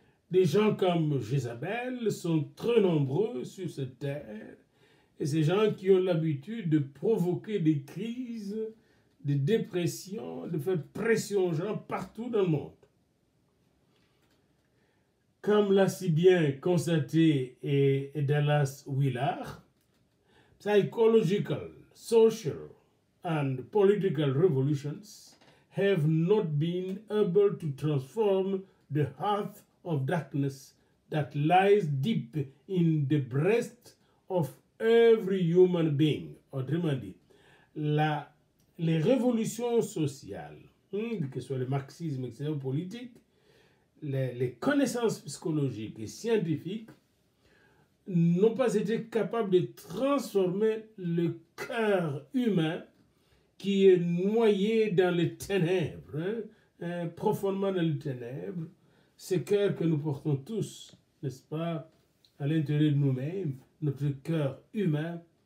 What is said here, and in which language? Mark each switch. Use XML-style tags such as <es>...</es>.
<fr>Des gens comme Jézabel sont très nombreux sur cette terre, et ces gens qui ont l'habitude de provoquer des crises, de dépression, de faire pression aux gens partout dans le monde. Comme l'a si bien constaté Dallas Willard,</fr> <en>psychological, social, and political revolutions have not been able to transform the heart of darkness that lies deep in the breast of every human being.</en> <fr>Autrement dit, les révolutions sociales, que ce soit le marxisme, etc., politique, les connaissances psychologiques et scientifiques n'ont pas été capables de transformer le cœur humain qui est noyé dans les ténèbres, profondément dans les ténèbres, ce cœur que nous portons tous, n'est-ce pas, à l'intérieur de nous-mêmes, notre cœur humain,</fr>